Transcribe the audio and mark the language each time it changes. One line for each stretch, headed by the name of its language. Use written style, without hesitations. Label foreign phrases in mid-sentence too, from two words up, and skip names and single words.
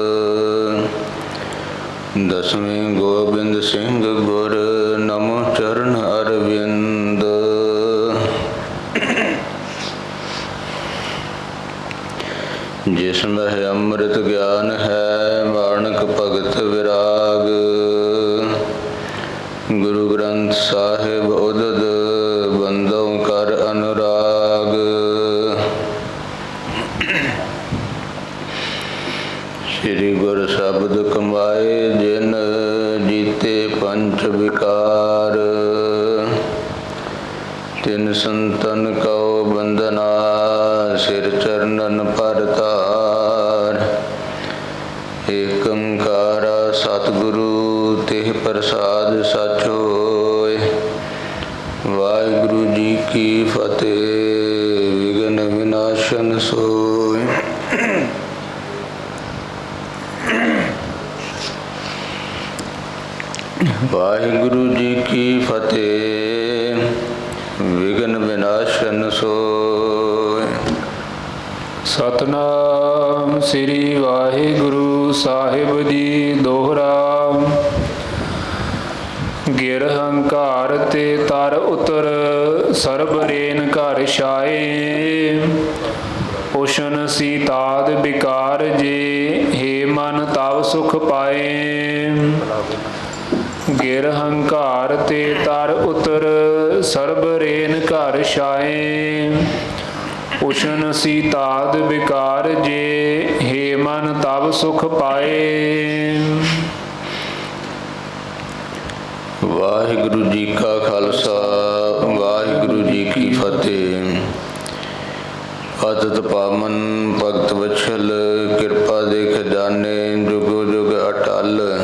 Punjabi: ਦਸਵੇਂ ਗੋਬਿੰਦ ਸਿੰਘ ਗੁਰ ਨਮੋ ਚਰਣ ਅਰਵਿੰਦ। ਜਿਸਮੇਂ ਅੰਮ੍ਰਿਤ ਗਿਆਨ ਹੈ ਮਾਣਕ ਭਗਤ ਬਿਰਾਗ। ਗੁਰੂ ਗ੍ਰੰਥ ਸਾਹਿਬ ਉਦਦ ਬੰਦੋਂ ਕਰ ਅਨੁਰਾਗ। ਸ੍ਰੀ ਗੁਰ ਸਬਦ ਕਮਾਏ ਜਿਨ ਜੀਤੇ ਪੰਚ ਬਿਕਾਰ। ਤਿਨ ਸੰਤਨ ਕੋ ਬੰਦਨਾ ਸਿਰ ਚਰਣਨ ਪਰ ਤਾਰ। ਏਕ ਓਂਕਾਰਾ ਸਤਿਗੁਰੂ ਤੇਹ ਪ੍ਰਸਾਦ ਸਚ ਹੋਇ। ਵਾਹਿਗੁਰੂ ਜੀ ਕੀ ਫਤਿਹ ਬਿਘਨ ਬਿਨਾਸਨ ਸੋਇ। ਵਾਹਿਗੁਰੂ ਜੀ ਕੀ ਫਤਿਹ ਬਿਘਨ ਬਿਨਾਸਨ ਸੋਇ। ਸਤਿਨਾਮ ਸ੍ਰੀ ਵਾਹਿਗੁਰੂ ਸਾਹਿਬ ਜੀ ਦੋਹਰਾ। ਗਿਰ ਹੰਕਾਰ ਤੇ ਤਰ ਉਤਰ ਸਰਬ ਰੇਨ ਘਰ ਛਾਏ। ਉਸਨ ਸੀਤਾਦ ਬਿਕਾਰ ਜੇ ਹੇ ਮਨ ਤਵ ਸੁਖ ਪਾਏ। ਗਿਰ ਹੰਕਾਰ ਤੇ ਤਰ ਉਤਰ ਸਰਬ ਰੇਨ ਘਰ ਛਾਏ। ਉਸਨ ਸੀਤਾਦ ਬਿਕਾਰ ਜੇ ਹੇ ਮਨ ਤਬ ਸੁਖ ਪਾਏ। ਵਾਹਿਗੁਰੂ ਜੀ ਕਾ ਖਾਲਸਾ ਵਾਹਿਗੁਰੂ ਜੀ ਕੀ ਫਤਿਹ। ਪਤਿਤ ਪਾਵਨ ਭਗਤ ਵਛਲ ਕਿਰਪਾ ਦੇ ਖਜਾਨੇ ਜੁਗੋ ਜੁਗ ਅਟੱਲ।